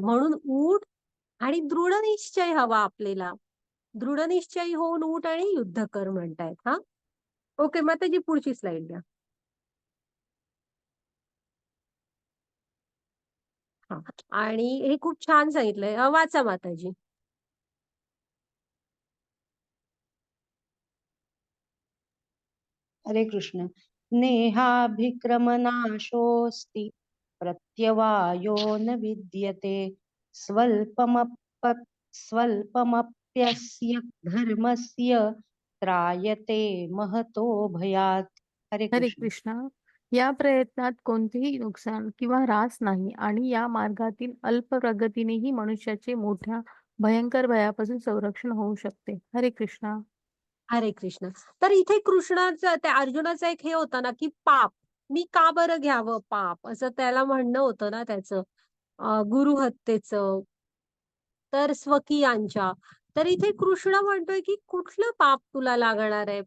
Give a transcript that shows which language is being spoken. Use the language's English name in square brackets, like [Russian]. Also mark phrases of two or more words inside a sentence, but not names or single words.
[Marathi] म्हणून उठ आणि दृढ निश्चय हवा आपल्याला. दृढ निश्चयी होऊन उठ आणि युद्ध कर म्हणतायत. हा ओके. मग त्याची पुढची स्लाइड द्या. हा आणि हे खूप छान सांगितलंय. वाचा माताजी. हरे कृष्ण. [Sanskrit] नेहाभिक्रमनाशोऽस्ति प्रत्यवायो न विद्यते स्वल्पमप्यस्य धर्मस्य त्रायते महतो भयात्. [Marathi] हरे हरे कृष्ण. कृष्णा. या प्रयत्नात कोणतेही नुकसान किंवा ऱ्हास नाही आणि या मार्गातील अल्प प्रगतीनेही मनुष्याचे मोठ्या भयंकर भयापासून संरक्षण होऊ शकते. हरे कृष्णा. हरे कृष्ण. तर इथे कृष्णाचं त्या अर्जुनाचा एक हे होता ना, की पाप मी का बरं घ्यावं पाप, असं त्याला म्हणणं होतं ना त्याचं, गुरु हत्येचं, तर स्वकीयांच्या. तर इथे कृष्ण म्हणतोय, की कुठलं पाप तुला लागणार आहे?